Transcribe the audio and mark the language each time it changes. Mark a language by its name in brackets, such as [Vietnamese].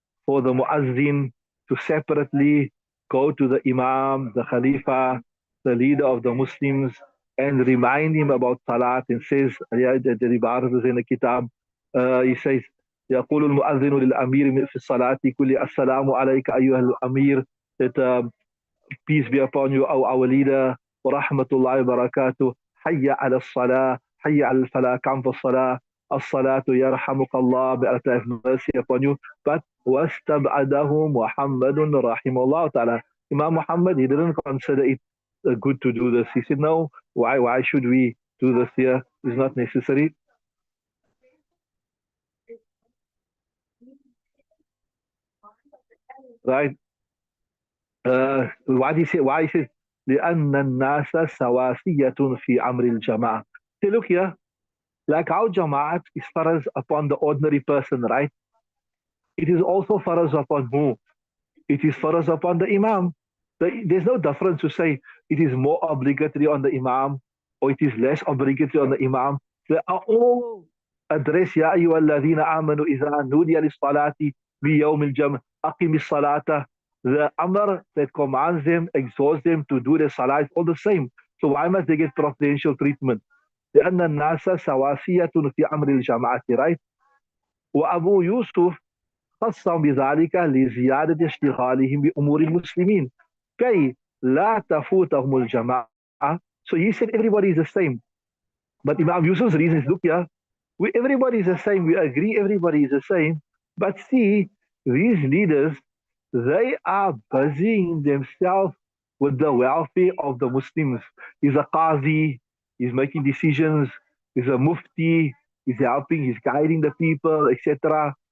[English] for the Muazzin to separately go to the Imam, the Khalifa, the leader of the Muslims, and remind him about Salat, and says, yeah, the Ibarat is in the Kitab, he says, [Arabic] يقول المؤذن للأمير في الصلاة كل السلام عليك أيها الأمير, [English] that peace be upon you, O our leader, [Arabic] ورحمة الله وبركاته, حي على الصلاة, حي على الفلاح, [English] come for salah, [Arabic] الصلاة يرحمك الله, [English] may Allah have mercy upon you. [Arabic] But واستبعده محمد رحمه الله تعالى. [English] Imam Muhammad, he didn't consider it good to do this. He said, no, why should we do this here? It's not necessary. Right? Why do you say? Why is it? [Arabic] لأن الناس سواسية في أمر الجماعة. [English] Say, look here, like how Jama'at is faraz upon the ordinary person, right? It is also faraz upon who? It is faraz upon the Imam. There's no difference to say it is more obligatory on the Imam or it is less obligatory on the Imam. They are all addressed, [Arabic] يا أيها الذين آمنوا إذا نودي للصلاة بيوم الجمع أقم الصلاة. [English] The Amr that commands them, exhorts them to do the Salah is all the same. So why must they get preferential treatment? [Arabic] لأن الناس سواسية في أمر الجماعة, right? وأبو يوسف خصهم بذلك لزيادة اشتغالهم بأمور المسلمين كي لا تفوتهم الجماعة. [English] So he said everybody is the same. But Imam Yusuf's reason is, look here, everybody is the same. We agree everybody is the same. But see, these leaders, they are busying themselves with the welfare of the Muslims. He's a qazi, he's making decisions, he's a mufti, he's helping, he's guiding the people, etc.